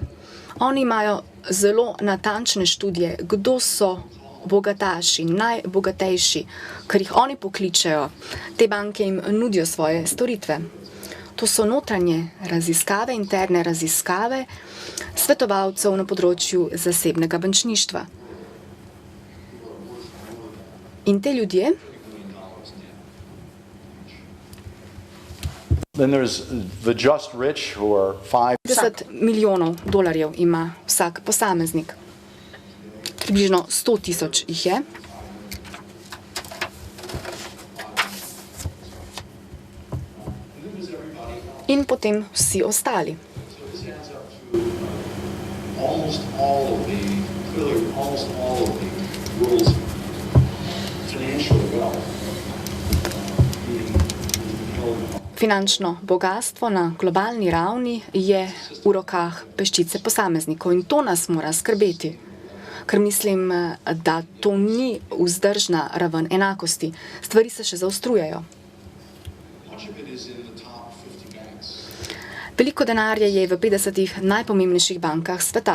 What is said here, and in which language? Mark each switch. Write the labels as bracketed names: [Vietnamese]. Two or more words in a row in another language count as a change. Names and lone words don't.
[Slovenian] Oni imajo zelo natančne študije, kdo so bogataši, najbogatejši, ker jih oni pokličejo. Te banke jim nudijo svoje storitve. To so notranje raziskave, interne raziskave svetovalcev na področju zasebnega bančništva. In te ljudje [English] Then there's the just rich who are [Slovenian] 50 milijonov dolarjev ima vsak posameznik. Približno 100 tisoč jih je. In potem vsi ostali. [English] almost all of the world's financial wealth being held. [Slovenian] Finančno bogatstvo na globalni ravni je v rokah peščice posameznikov in to nas mora skrbeti. Ker mislim, da to ni vzdržna raven enakosti. Stvari se še zaostrujejo. Veliko denarja je v 50 najpomembnejših bankah sveta.